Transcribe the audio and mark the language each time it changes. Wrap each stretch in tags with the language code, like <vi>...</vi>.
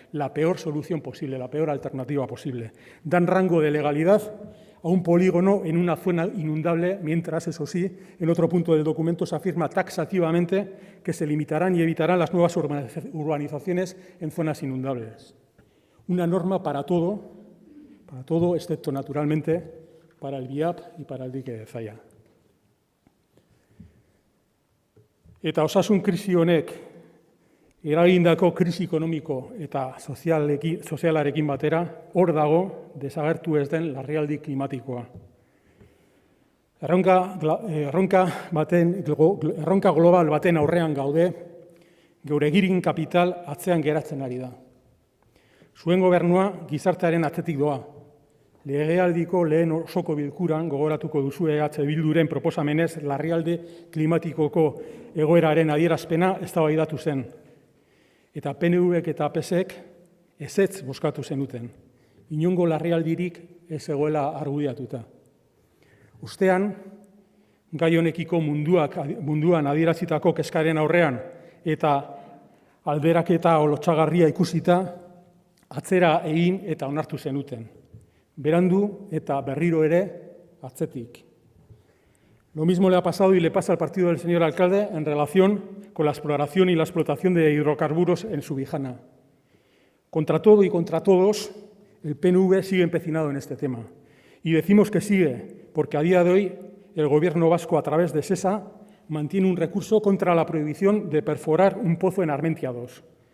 <es>La peor solución posible, la peor alternativa posible. Dan rango de legalidad a un polígono en una zona inundable, mientras, eso sí, en otro punto del documento se afirma taxativamente que se limitarán y evitarán las nuevas urbanizaciones en zonas inundables. Una norma para todo, excepto, naturalmente, para el BIAP y para el dique de Zaya.</es> <eu>Eta osasun krisi honek eragindako krisi ekonomiko eta sozialarekin batera, hor dago desagertu ez den larrialdi klimatikoa. Erronka global baten aurrean gaude, geure girin kapital atzean geratzen ari da. Zuen gobernua gizartearen atzetik doa. Legealdiko lehen osoko bilkuran gogoratuko duzu EH Bilduren proposamenez larrialdi klimatikoko egoeraren adierazpena eztabaidatu zen. Eta PNVek eta PSek ezetz bozkatu zenuten. Inongo larrialdirik ez egoela argudiatuta. Ostean, gai honekiko munduan adierazitako kezkaren aurrean eta alderaketa lotsagarria ikusita, atzera egin eta onartu zenuten. Berandu eta berriro ere atzetik.</eu> <es>Lo mismo le ha pasado y le pasa al partido del señor alcalde en relación con la exploración y la explotación de hidrocarburos en Subijana. Contra todo y contra todos, el PNV sigue empecinado en este tema. Y decimos que sigue, porque a día de hoy el Gobierno vasco, a través de SESA, mantiene un recurso contra la prohibición de perforar un pozo en Armentia 2.</es>